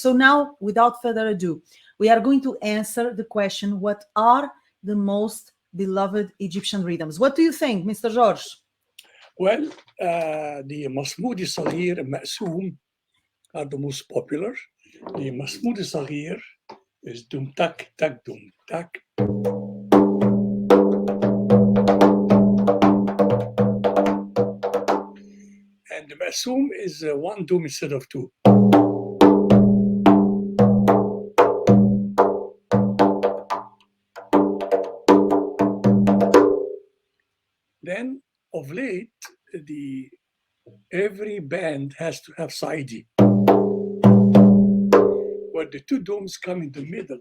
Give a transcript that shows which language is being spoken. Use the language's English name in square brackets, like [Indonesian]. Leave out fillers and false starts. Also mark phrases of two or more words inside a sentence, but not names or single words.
[English] So now, without further ado, we are going to answer the question, what are the most beloved Egyptian rhythms? What do you think, Mr. George? Well, the Mahmoud Saahirah and Ma'soom are the most popular. The Mahmoud Saahirah is dum tak tak dum tak. Assume is one doom instead of two. Then, of late, every band has to have sidey, where the two dooms come in the middle.